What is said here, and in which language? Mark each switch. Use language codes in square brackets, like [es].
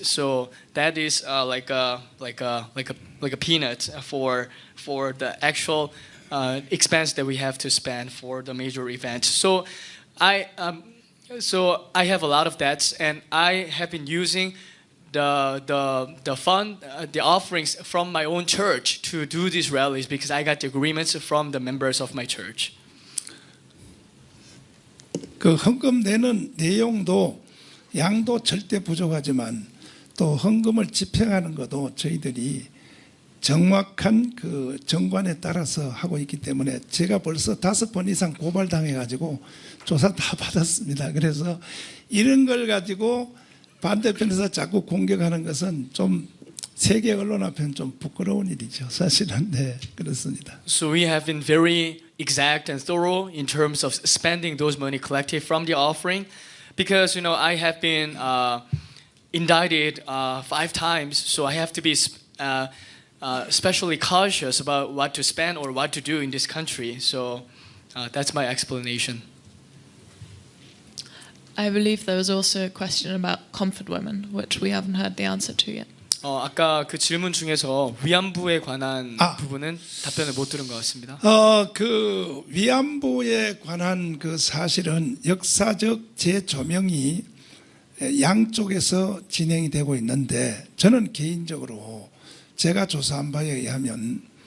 [en] So that is like a peanut for the actual expense that we have to spend for the major event. So I have a lot of debts, and I have been using the fund, the offerings from my own church to do these rallies because I got the agreements from the members of my church. [ko] 그 헌금 내는 내용도 양도 절대 부족하지만 또 헌금을 집행하는 것도 저희들이 정확한 그 정관에 따라서 하고 있기 때문에 제가 벌써 5번 이상 고발당해가지고 조사 다 받았습니다. 그래서 이런 걸 가지고 반대편에서 자꾸 공격하는 것은 좀 세계 언론 앞에는 좀 부끄러운 일이죠. 사실은 네, 그렇습니다. [en] So we have been very exact and thorough in terms of spending those money collected from the offering, because I have been indicted 5 times, so I have to be especially cautious about what to spend or what to do in this country. So that's my explanation. I believe there was also a question about comfort women, which we haven't heard the answer to yet. [ko] 아까 그 질문 중에서 위안부에 관한 아. 부분은 답변을 못 들은 것 같습니다. 그 위안부에 관한 그 사실은 역사적 재조명이 양쪽에서 진행이 되고 있는데 저는 개인적으로 제가 조사한 바에 의하면